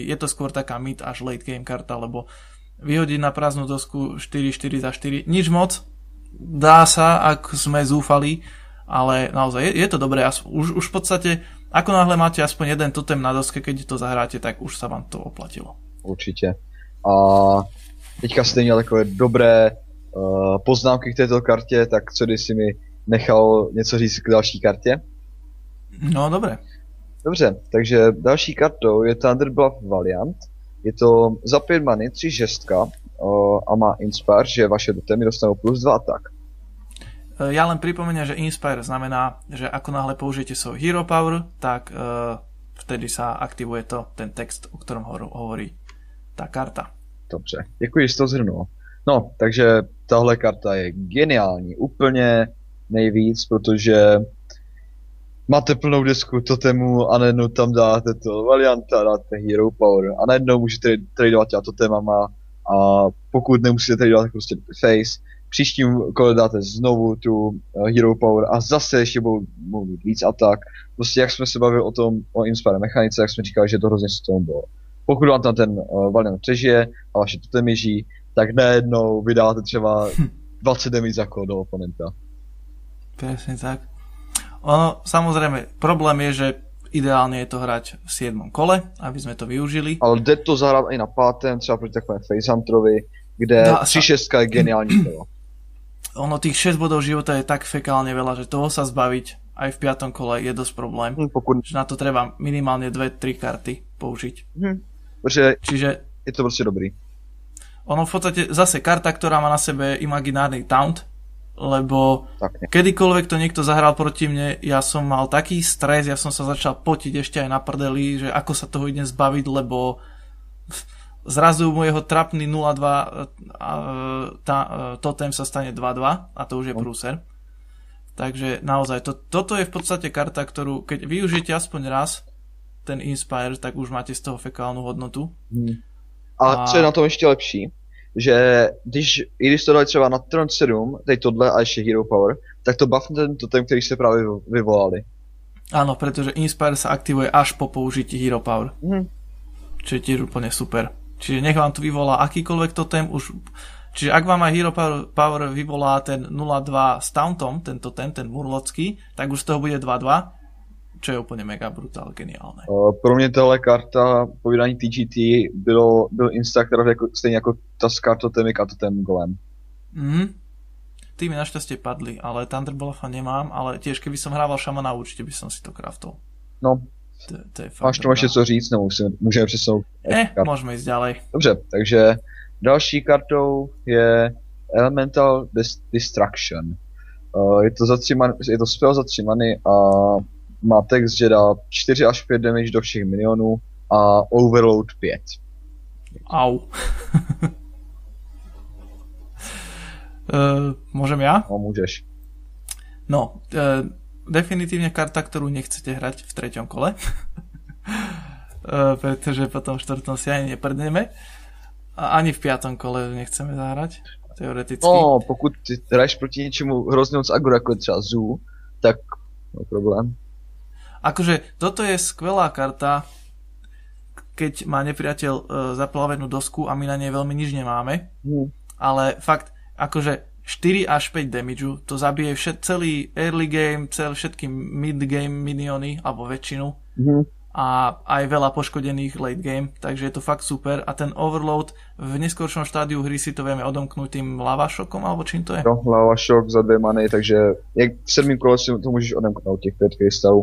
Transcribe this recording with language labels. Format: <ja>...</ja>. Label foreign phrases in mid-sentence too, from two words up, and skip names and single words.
<sk>Je to skôr taká mid až</sk> <en>late game</en> <sk>karta, lebo vyhodiť na prázdnu dosku 4 za 4, nič moc, dá sa, ak sme zúfali, ale naozaj je to dobré. Už v podstate, ako náhle máte aspoň jeden totem na doske, keď to zahráte, tak už sa vám to oplatilo.</sk> <cs>Určitě. A teďka jste měl takové dobré poznámky k této kartě, tak co když si mi nechal něco říct k další kartě?</cs> <sk>No, dobre.</sk> <cs>Dobře, takže další kartou je Thunderbluff Valiant. Je to za 5 many, 3 žestka a má Inspire, že vaše totemy dostanou plus 2 atak.</cs> <sk>Ja len pripomeniem, že Inspire znamená, že ako náhle použijete svoj Hero Power, tak vtedy sa aktivuje ten text, o ktorom hovorí tá karta.</sk> <cs>Dobře, děkuji, že jsi to zhrnul. No, takže tahle karta je geniální, úplně nejvíc, protože máte plnou desku totemů a najednou tam dáte to Valianta, dáte Hero Power a najednou můžete tradovat těma totemama a pokud nemusíte tradovat, tak prostě face. Příštím kole dáte znovu tu Hero Power a zase ještě budou mít víc atak. Prostě jak jsme se bavili o Inspire mechanice, jak jsme říkali, že to hrozně s tomu bylo. Pokud vám tam ten Valiant přežije a vaše totemy žijí, tak najednou vydáte třeba 20 damage za kolo do oponenta.</cs> <sk>Presne tak. Ono, samozrejme, problém je, že ideálne je to hrať v 7. kole, aby sme to využili.</sk> <cs>Ale jde to zahrát i na 5. třeba proti takové Facehunterovi, kde 3-6 je geniální kolo.</cs> <sk>Ono, tých 6 bodov života je tak fekálne veľa, že toho sa zbaviť aj v 5. kole je dosť problém. Že na to treba minimálne 2-3 karty použiť. Čiže je to proste dobrý. Ono v podstate zase karta, ktorá má na sebe imaginárny taunt, lebo kedykoľvek to niekto zahral proti mne, ja som mal taký stres, ja som sa začal potiť ešte aj na prdeli, že ako sa toho idem zbaviť, lebo zrazu môjho trapný 0-2 totem sa stane 2-2 a to už je prúser. Takže naozaj, toto je v podstate karta, ktorú keď využijete aspoň raz ten Inspire, tak už máte z toho fekálnu hodnotu.</sk> <cs>A co je na tom ještě lepší, že když to dali třeba na turn 7, teď tohle a ještě Hero Power, tak to buffne ten totem, který ste práve vyvolali.</cs> <sk>Áno, pretože Inspire sa aktivuje až po použití Hero Power. Čo je tiež úplne super. Čiže nech vám tu vyvolá akýkoľvek totem, čiže ak vám aj Hero Power vyvolá ten 0-2 s tauntom, ten totem, ten murlocký, tak už z toho bude 2-2, čo je úplne mega brutál, geniálne.</sk> <cs>Pro mě tahle karta po vydání TGT byl Instact stejně jako ta s kartotemik a totem golem.</cs> <sk>Ty mi našťastie padli, ale Thunderbluffa nemám, ale tiež keby som hrával šamana, určite by som si to craftol. No, to je fakt</sk> <cs>máš to ještě co říct, nebo můžeme přesunout?</cs> <sk>Môžeme ísť ďalej.</sk> <cs>Dobře, takže další kartou je Elemental Destruction. Je to spell za 3 many a má text, že dá 4 až 5 damage do všech minionů a overload 5. Au.</cs> <sk>Môžem ja? No, môžeš. No, definitívne karta, ktorú nechcete hrať v 3. kole. Pretože potom v 4. si ani neprdneme. A ani v 5. kole nechceme zahrať. Teoreticky.</sk> <cs>No, pokud hraješ proti niečomu hrozně moc agro, ako třeba Zoo, tak no problém.</cs> <sk>Akože toto je skvelá karta, keď má nepriateľ zaplavenú dosku a my na nej veľmi nič nemáme. Ale fakt, akože 4 až 5 damageu, to zabije celý</sk> <en>early game,</en> <sk>všetky</sk> <en>mid game</en> <sk>miniony, alebo väčšinu. A aj veľa poškodených</sk> <en>late game,</en> <sk>takže je to fakt super. A ten overload v neskoršom štádiu hry si to vieme odomknúť tým lava šokom, alebo čím to je? No, lava šok za 2 many, takže jak v 7. kole si to môžeš odomknúť těch 5 krystalů.</sk>